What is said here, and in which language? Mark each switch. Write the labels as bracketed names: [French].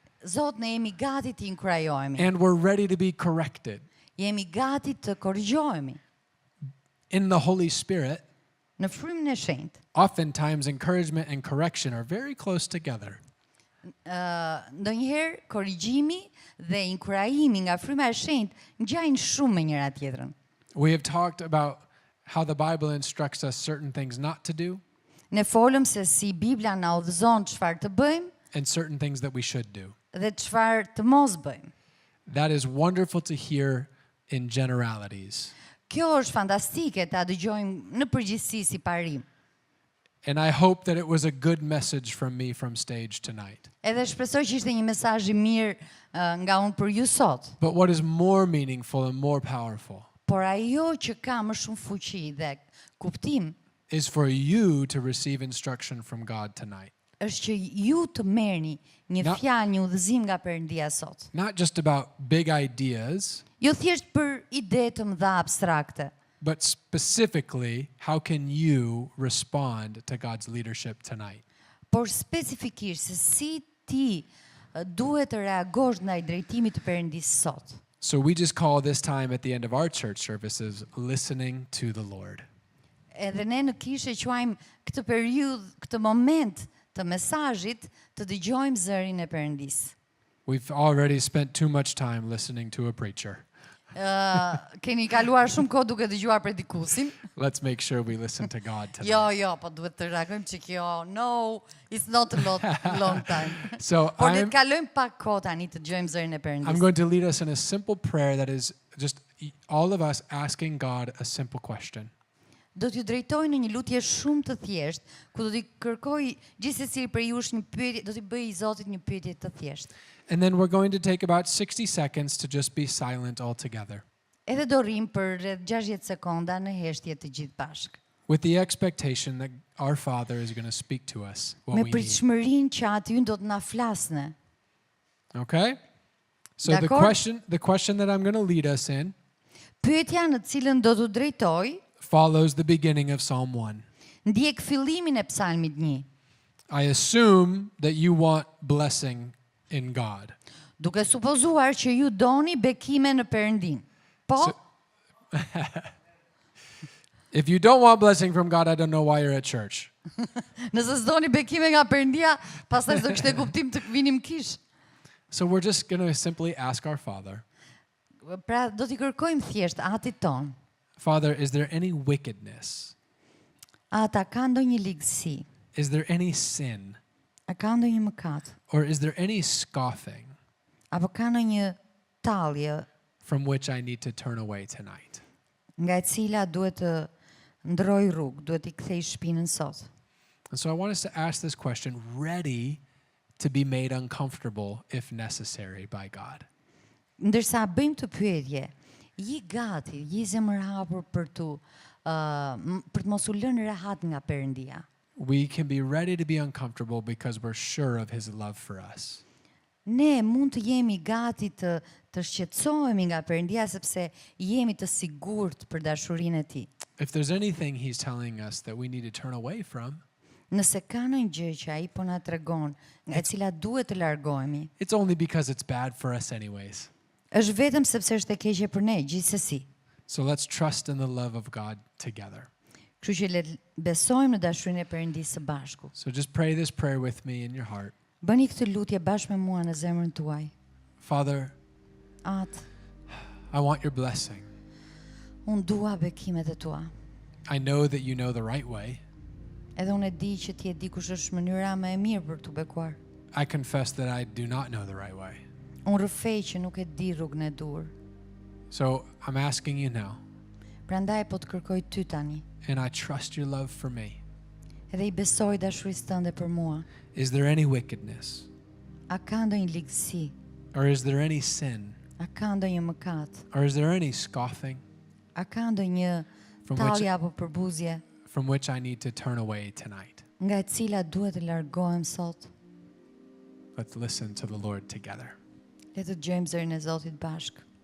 [Albanian] Zot, ne jemi gati të inkurajojemi. [English] and we're ready to be corrected. [Albanian] Jemi gati të korrigjohemi [English] In the Holy Spirit, [Albanian] në frymën e shenjtë. [English] oftentimes encouragement and correction are very close together. [Albanian] Ndonjëherë korrigjimi dhe inkurajimi nga fryma e shenjtë ngjajnë shumë me njëra tjetrën. [English] We have talked about how the Bible instructs us certain things not to do [Albanian] Ne folëm se si Bibla na udhëzon çfarë të bëjmë [English] and certain things that we should do. [Albanian] dhe çfarë të mos bëjmë. [English] That is wonderful to hear in generalities. [Albanian] Kjo është fantastike ta dëgjojmë në përgjithësi si parim. [English] And I hope that it was a good message from me from stage tonight. [Albanian] Edhe shpresoj që ishte një mesazh i mirë nga unë për ju sot. [English] But what is more meaningful and more powerful [Albanian] Por ajo që ka më shumë fuqi dhe kuptim [English] is for you to receive instruction from God tonight. [Albanian] është që ju të merrni një fjalë, një udhëzim nga Perëndia sot. [English] Not just about big ideas, [Albanian] Jo thjesht për ide të mëdha abstrakte, [English] but specifically, how can you respond to God's leadership tonight? [Albanian] por specifikisht se si ti duhet të reagosh ndaj drejtimit të Perëndisë sot. [English] So we just call this time at the end of our church services listening to the Lord. [Albanian] Edhe ne në kishë quajmë këtë periudhë, këtë moment të mesazhit të dëgjojmë zërin e Perëndisë. [English] We've already spent too much time listening to a preacher. [Albanian] Keni kaluar shumë kohë duke dëgjuar predikusin. [English] Let's make sure we listen to God tonight. [Albanian] Jo, po duhet të reagojmë që kjo, [English] no, it's not a long time. So [Albanian] Por le të [English] I'm [Albanian] kalojmë pak kohë tani të dëgjojmë zërin e [English] I'm [Albanian] Perëndisë. [English] going to lead us in a simple prayer that is just all of us asking God a simple question. [Albanian] Do t'ju drejtoj në një lutje shumë të thjeshtë, ku do t'i kërkoj gjithsesi për jush një pyetje, do t'i bëj Zotit një pyetje të thjeshtë. [English] And then we're going to take about 60 seconds to just be silent altogether [Albanian] Edhe do rrim për rreth 60 sekonda në heshtje të gjithë bashkë. [English] with the expectation that our Father is going to speak to us what [Albanian] Me [English] we need. [Albanian] pritshmërinë që aty do të na flasne. [English] Okay? So the [French] D'accord. [English] question that I'm going to lead us in [Albanian] Pyetja në cilën do t'u drejtoj [English] follows the beginning of Psalm 1. [Albanian] ndjek fillimin e Psalmit 1. [English] I assume that you want blessing in God. [Albanian] Duke supozuar që ju doni bekime në Perëndim. Po, [English] So- If you don't want blessing from God, I don't know why you're at church. [Albanian] nëse s'doni bekime nga Perëndia, pastaj s'do kishte kuptim të vinim kish. [English] So we're just going to simply ask our Father, [Albanian] Pra do t'i kërkojmë thjesht atit ton. [English] Father, is there any wickedness? [Albanian] Ata ka ndonjë ligësi, [English] Is there any sin? [Albanian] a ka ndonjë mëkat, [English] Or is there any scoffing [Albanian] apo ka ndonjë tallje [English] from which I need to turn away tonight? [Albanian] nga e cila duhet të ndroj rrugë, duhet i kthej shpinën sot. [English] And so I want us to ask this question, ready to be made uncomfortable if necessary by God. [Albanian] Ndërsa bëjmë të pyetje, je gati, je zemërhapur për të mos u lënë rehat nga Perëndia. [English] We can be ready to be uncomfortable because we're sure of his love for us. [Albanian] Ne mund të jemi gati të shqetësohemi nga Perëndia sepse jemi të sigurt për dashurinë e tij. [English] If there's anything he's telling us that we need to turn away from, [Albanian] Nëse ka ndonjë gjë që ai po na tregon, nga e cila duhet të largohemi, [English] it's only because it's bad for us anyways. [Albanian] është vetëm sepse është e keqe për ne gjithsesi. [English] So let's trust in the love of God together. [Albanian] Kështu që le të besojmë në dashurinë e Perëndisë së bashku. [English] So just pray this prayer with me in your heart. [Albanian] Bëni këtë lutje bashkë me mua në zemrën tuaj. [English] Father, [Albanian] Atë, [English] I want your blessing. [Albanian] unë dua bekimet e tua. [English] I know that you know the right way. [Albanian] Edhe unë e di që ti e di kush është mënyra më e mirë për të bekuar. [English] I confess that I do not know the right way. [Albanian] Unë rrëfej që nuk e di rrugën e dur. [English] So I'm asking you now, [Albanian] Prandaj po të kërkoj ty tani. [English] and I trust your love for me. [Albanian] Edhe i besoj dashurisë tënde për mua. [English] Is there any wickedness? [Albanian] A ka ndonjë ligësi? [English] Or is there any sin? [Albanian] A ka ndonjë mëkat? [English] Or is there any scoffing [Albanian] A ka ndonjë [English] From which- [Albanian] tallje apo përbuzje [English] from which I need to turn away tonight? [Albanian] nga e cila duhet të largohem sot? [English] Let's listen to the Lord together. [Albanian] Le të dëgjojmë zërin e Zotit bashkë.